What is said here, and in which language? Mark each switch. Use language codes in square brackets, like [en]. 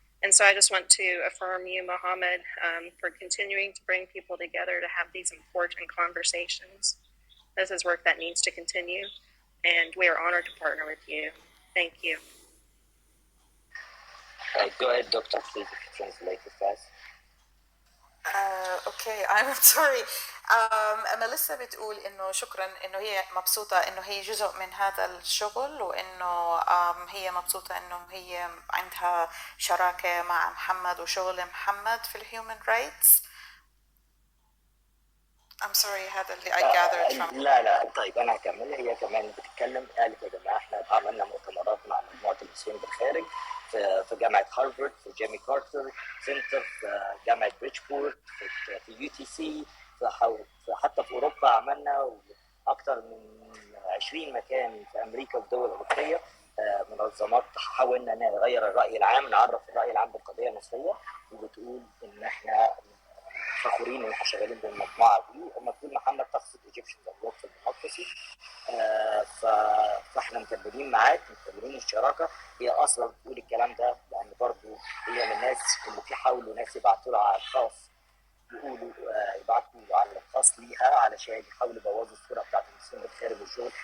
[en] And so I just want to affirm you, Mohammed, for continuing to bring people together to have these important conversations. This is work that needs to continue, and we are honored to partner with you. Thank you. Go ahead, Doctor, please, if you translate it fast. Okay I'm sorry. [ar] ميليسا بتقول انه شكرا انه هي مبسوطه انه هي جزء من هذا الشغل، وانه هي مبسوطه انه هي عندها شراكه مع محمد وشغل محمد في الهيومن رايتس. [en] I'm sorry [ar] هذا اللي [en] I gathered from. [ar] لا طيب انا هكمل. هي كمان بتتكلم، قالت يا جماعه احنا عملنا مؤتمرات مع مجموعه المسلمين بالخارج في جامعه هارفارد، في جيمي كارتر سنتر، في جامعه بريدجبورت، في يو تي سي، حتى في اوروبا عملنا اكثر من 20 مكان في امريكا والدول الاوروبيه. منظمات حاولنا نغير الراي العام، نعرف الراي العام بالقضيه المصريه، وبتقول ان احنا فخورين ان احنا شغالين بالمجموعه دي. المفروض محمد تقصد Egyptians Abroad for Democracy. فاحنا مكملين معاك، مكملين الشراكه. هي اصلا بتقول الكلام ده لان برضه هي من الناس اللي بيحاولوا ناس يبعتوا لها على الخاص، يقولوا يبعتوا على الخاص ليها علشان يحاولوا يبوظوا الصوره بتاعت المسلمين بالخارج والشغل.